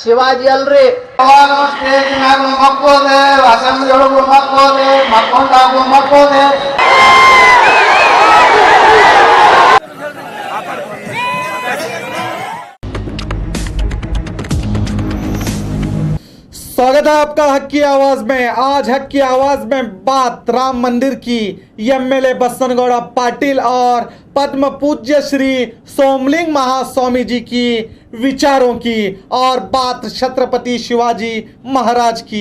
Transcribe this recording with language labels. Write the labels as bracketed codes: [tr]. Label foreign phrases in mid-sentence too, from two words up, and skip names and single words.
[kn] ಶಿವಾಜಿ ಅಲ್ರಿ. ಸ್ಟೇಜ್ ಮ್ಯಾಗ ಮಕ್ಕೋದೆ, ಅಸೆಂಬ್ಲಿ ಒಳಗೂ ಮಕ್ಕೋದೆ, ಮಕ್ಕೊಂಡಾಗೂ ಮಕ್ಕೋದೆ. [hi] स्वागत है आपका हक की आवाज में। आज हक की आवाज में बात राम मंदिर की, एमएलए बसनगौड़ा पाटिल और पद्म पूज्य श्री सोमलिंग महास्वामी जी की विचारों की, और बात छत्रपति शिवाजी महाराज की।